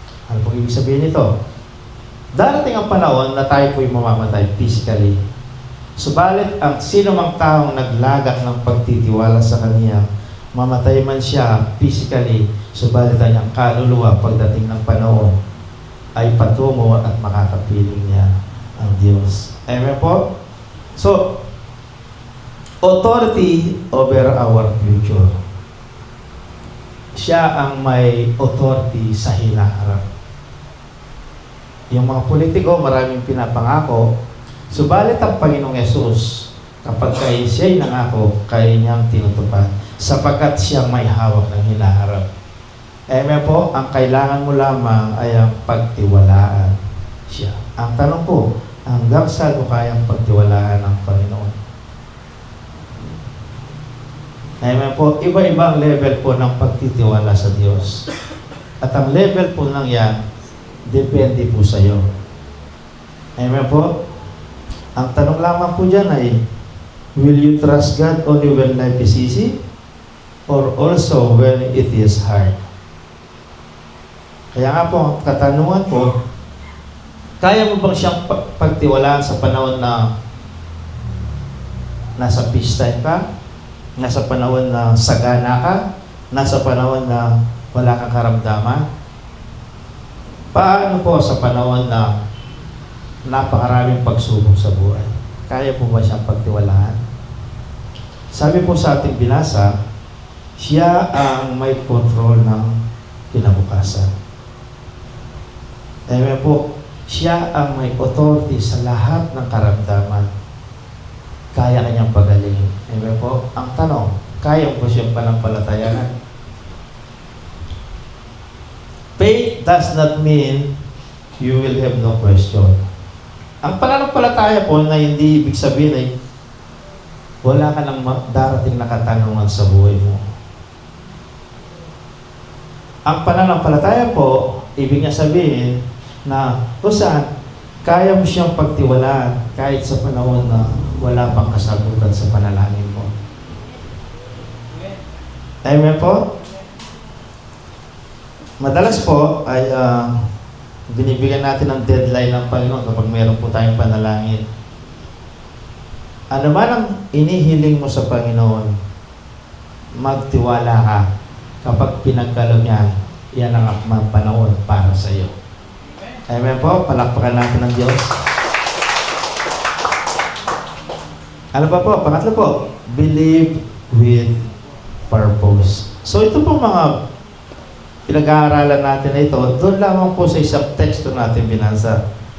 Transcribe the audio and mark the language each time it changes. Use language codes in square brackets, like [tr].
[tl] Ano po ibig sabihin nito? Darating ang panahon na tayo po'y mamamatay physically. Subalit ang sino mang taong naglagak ng pagtitiwala sa Kanya, mamatay man siya physically, subalit ang kanyang kaluluwa pagdating ng panahon ay patungo at makakapiling niya ang Diyos. Amen po? [en] So, authority over our future. [tl] Siya ang may authority sa hinaharap. Yung mga politiko, maraming pinapangako, subalit ang Panginoong Yesus, kapag siya'y nangako, kaya niyang tinutupad, sapagkat siyang may hawak ng hinaharap. Amen po, ang kailangan mo lamang ay ang pagtiwalaan siya. Ang tanong po, hanggang saan mo kayang pagtiwalaan ng Panginoon? Amen po, iba-ibang level po ng pagtitiwala sa Diyos. At ang level po lang yan, depende po sa iyo. Amen po? Ang tanong lamang po dyan ay, [en] will you trust God only when life is easy? Or also when it is hard? [tl] Kaya nga po, ang katanungan po, kaya mo bang siyang pagtiwalaan sa panahon na nasa peace time ka, nasa panahon na sagana ka, nasa panahon na wala kang karamdaman. Paano po sa panahon na napakaraming pagsubok sa buhay? Kaya po ba siyang pagtiwalaan? Sabi po sa ating binasa, siya ang may control ng kinabukasan. Amen po, siya ang may authority sa lahat ng karamdaman. Kaya kanyang pagalingin. Amen po, ang tanong, kaya po siyang panampalatayanan? [en] Faith does not mean you will have no question. [tl] Ang pananampalataya po na hindi ibig sabihin ay wala ka nang darating na katanungan sa buhay mo. Ang pananampalataya po, ibig niya sabihin na kung saan kaya mo siyang pagtiwalaan kahit sa panahon na wala pang kasagutan sa panalangin mo. Amen po? Madalas po ay binibigyan natin ng deadline ng Panginoon kapag meron po tayong panalangin. Ano man ang inihiling mo sa Panginoon, magtiwala ka. Kapag pinagkalog niya, yan ang akmang panahon para sa iyo. Amen po? Palakpakan natin ng Diyos. Ano pa po? Pangatlo po, [en] believe with purpose. [tl] So ito po mga pinag-aaralan natin na ito, doon lamang po sa isang teksto natin binasa.